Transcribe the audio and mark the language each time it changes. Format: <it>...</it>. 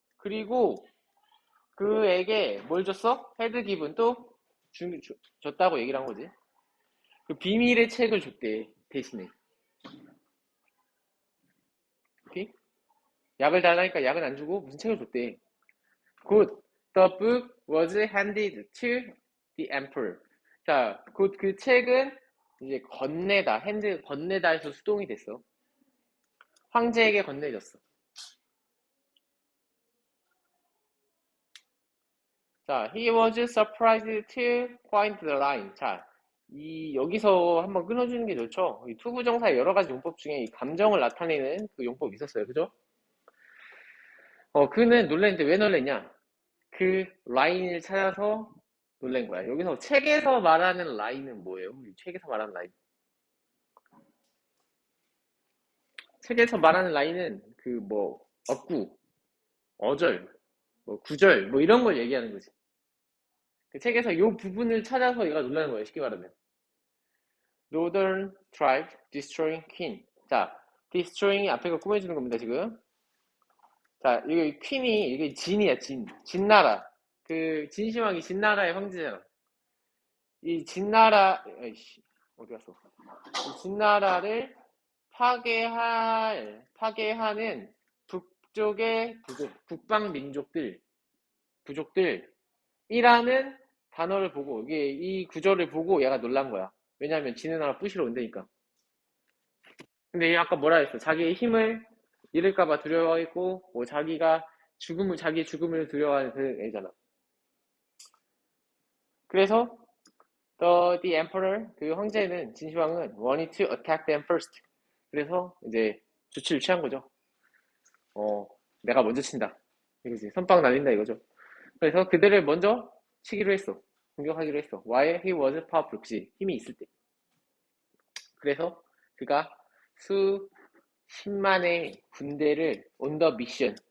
<ko>그리고 그에게 뭘 줬어? 헤드 기분 또 줬다고 얘기를 한 거지. 그 비밀의 책을 줬대 대신에. 오케이? 약을 달라니까 약은 안 주고 무슨 책을 줬대.</ko> <en>Good. The book was handed to the emperor.</en> <ko>자, 곧 그 책은 이제 건네다, 핸드 건네다 해서 수동이 됐어. 황제에게 건네졌어. 자,</ko> <en>he was surprised to find the line.</en> <ko>자, 여기서 한번 끊어주는 게 좋죠. 이 투부정사의 여러 가지 용법 중에 이 감정을 나타내는 그 용법이 있었어요. 그죠? 그는 놀랬는데 왜 놀랬냐? 그 라인을 찾아서 놀란 거야. 여기서 책에서 말하는 라인은 뭐예요? 이 책에서 말하는 라인. 책에서 말하는 라인은 그 뭐 어구, 어절, 뭐 구절 뭐 이런 걸 얘기하는 거지. 그 책에서 이 부분을 찾아서 얘가 놀라는 거예요. 쉽게 말하면.</ko> <en>Northern tribe destroying king.</en> <ko>자, destroying이 앞에 거 꾸며주는 겁니다, 지금. 자, 이게 퀸이, 이게 진이야, 진. 진나라. 그, 진시황이 진나라의 황제잖아. 이 진나라, 아이씨, 어디 갔어? 이 진나라를 파괴하는 북쪽의 북방 민족들, 부족들이라는 단어를 보고, 이게 이 구절을 보고 얘가 놀란 거야. 왜냐하면 지는 나라 부시러 온다니까. 근데 얘 아까 뭐라 했어? 자기의 힘을 잃을까봐 두려워했고, 뭐 자기가 자기의 죽음을 두려워하는 그 애잖아. 그래서</ko> <en>the emperor,</en> <ko>그 황제는 진시황은</ko> <en>wanted to attack them first.</en> <ko>그래서 이제 조치를 취한 거죠. 내가 먼저 친다. 이거지. 선빵 날린다 이거죠. 그래서 그들을 먼저 치기로 했어. 공격하기로 했어.</ko> <en>While he was powerful.</en> <ko>그치. 힘이 있을 때. 그래서 그가 수십만의 군대를</ko> <en>on the mission.</en>